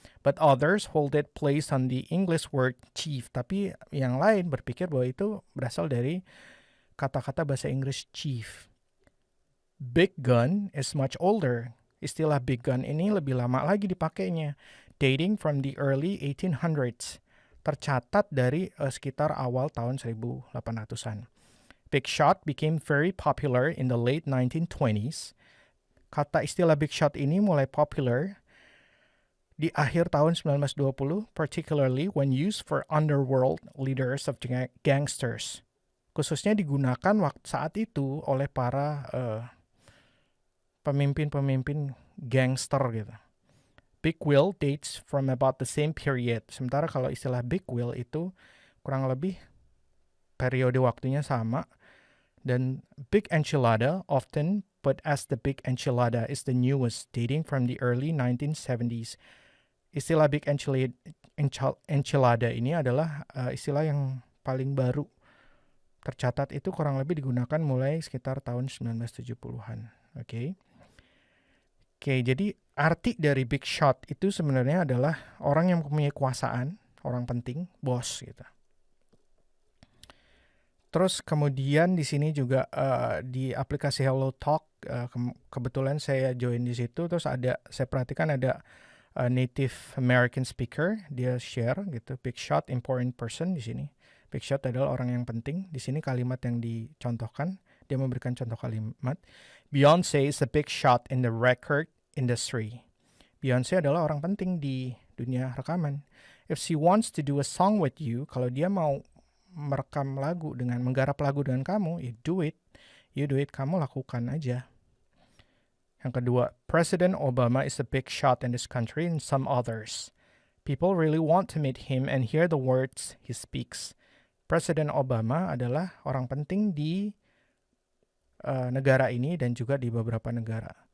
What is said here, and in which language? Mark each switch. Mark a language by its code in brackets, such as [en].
[en] But others hold it placed on the English word chief. [id] Tapi yang lain berpikir bahwa itu berasal dari kata-kata bahasa Inggris chief. [en] Big gun is much older. Istilah big gun ini lebih lama lagi dipakainya, dating from the early 1800s. [id] Tercatat dari sekitar awal tahun 1800-an. [en] Big shot became very popular in the late 1920s. [id] Kata istilah big shot ini mulai popular di akhir tahun 1920, particularly when used for underworld leaders of gangsters. Khususnya digunakan saat itu oleh para pemimpin-pemimpin gangster gitu. Big wheel dates from about the same period. Sementara kalau istilah big wheel itu kurang lebih periode waktunya sama. [en] Dan big enchilada, often put as the big enchilada, is the newest, dating from the early 1970s. [id] Istilah big enchilada ini adalah istilah yang paling baru. Tercatat itu kurang lebih digunakan mulai sekitar tahun 1970-an. Oke, jadi arti dari big shot itu sebenarnya adalah orang yang mempunyai kekuasaan, orang penting, bos gitu. Terus kemudian di sini juga di aplikasi Hello Talk, kebetulan saya join di situ, terus saya perhatikan ada Native American speaker, dia share gitu, big shot, important person di sini. Big shot adalah orang yang penting. Di sini kalimat yang dicontohkan, dia memberikan contoh kalimat. [en] Beyonce is a big shot in the record industry. [id] Beyonce adalah orang penting di dunia rekaman. [en] If she wants to do a song with you, kalau dia mau menggarap lagu dengan kamu, you do it, kamu lakukan aja. Yang kedua, President Obama is a big shot in this country and some others. People really want to meet him and hear the words he speaks. [id] Presiden Obama adalah orang penting di negara ini dan juga di beberapa negara.